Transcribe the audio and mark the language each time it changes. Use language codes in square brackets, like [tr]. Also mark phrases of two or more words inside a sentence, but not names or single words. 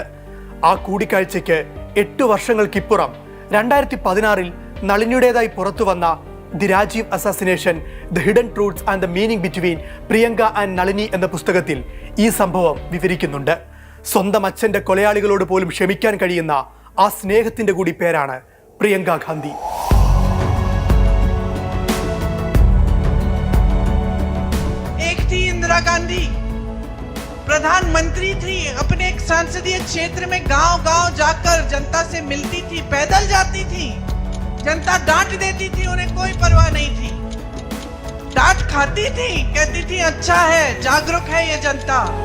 [ml] ആ കൂടിക്കാഴ്ചയ്ക്ക് 8 വർഷങ്ങൾക്കിപ്പുറം 2016 നളിനിയുടേതായി പുറത്തു വന്ന ദി രാജീവ് അസാസിനേഷൻ, ദ ഹിഡൻ ട്രൂത്ത്സ് ആൻഡ് ദ മീനിങ് ബിറ്റ്വീൻ പ്രിയങ്ക ആൻഡ് നളിനി എന്ന പുസ്തകത്തിൽ ഈ സംഭവം വിവരിക്കുന്നുണ്ട്. സ്വന്തം അച്ഛന്റെ കൊലയാളികളോട് പോലും ക്ഷമിക്കാൻ കഴിയുന്ന ആ സ്നേഹത്തിന്റെ കൂടി പേരാണ് പ്രിയങ്ക ഗാന്ധി. [hi] एक थी इंदिरा गांधी, प्रधानमंत्री थी, अपने एक संसदीय क्षेत्र में गांव-गांव जाकर जनता से मिलती थी, पैदल जाती थी, जनता डांट देती थी, उन्हें कोई परवाह नहीं थी, डांट खाती थी, कहती थी अच्छा है, जागरूक है ये जनता।